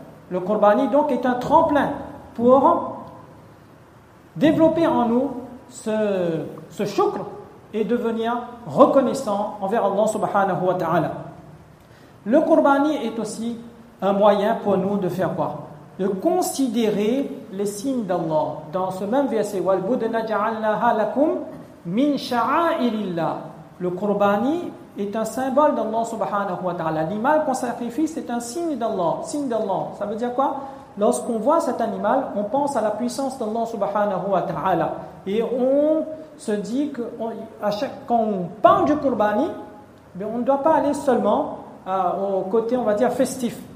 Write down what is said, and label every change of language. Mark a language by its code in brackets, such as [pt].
[fr] Le Qurbani donc est un tremplin pour développer en nous ce shukr et devenir reconnaissant envers Allah subhanahu wa ta'ala. Le Qurbani est aussi un moyen pour nous de faire quoi? De considérer les signes d'Allah. Dans ce même verset, [ar] وَالْبُدْنَ جَعَلْنَاهَا لَكُمْ مِنْ شَعَائِرِ اللَّهِ. [fr] Le Qurbani est un symbole d'Allah subhanahu wa ta'ala. L'animal qu'on sacrifie, c'est un signe d'Allah. Signe d'Allah. Ça veut dire quoi? Lorsqu'on voit cet animal, on pense à la puissance d'Allah subhanahu wa ta'ala. Et on se dit que quand on parle du Qurbani, on ne doit pas aller seulement au côté, on va dire, festif.